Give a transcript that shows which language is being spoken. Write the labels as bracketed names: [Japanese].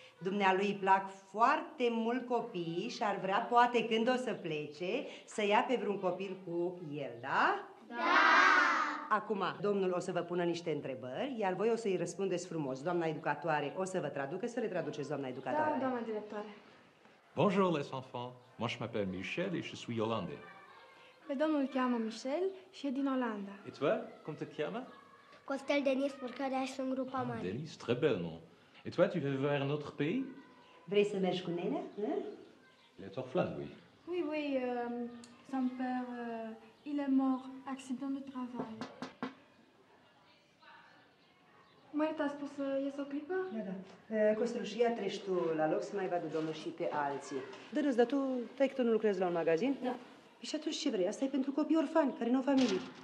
[Romanian] Dumnealui îi plac foarte mult copiii și ar vrea, poate când o să plece, să ia pe vreun copil cu el, da? Da! Acum, domnul o să vă pună niște întrebări, iar voi o să-i răspundeți frumos. Doamna educatoare o să vă traducă, să le traduceți, doamna educatoare. Da, doamna directoare. [French] Bonjour les enfants, moi je m'appelle Michel et je suis hollandais. [Romanian] Pe domnul îl cheamă Michel și e din Olanda. [French] Et toi, comment te cheamă? [Romanian] Costel Denis, purcăreaș în grupa mare. [French] Denis, très bel nom. Et toi, tu veux voir un autre pays? [Romanian] Vrei să mergi cu nenea? [French] Il est orphelin, oui. Oui, oui, son père, il est mort, accident de travail. [Romanian] Marta a spus să ies o clipă? Da, da. Costelușia, treci tu la loc să mai vadă domnul și pe alții. Dă-ți, dar tu nu lucrezi la un magazin? Da. Și atunci ce vrei? Asta e pentru copii orfani, care nu au familie.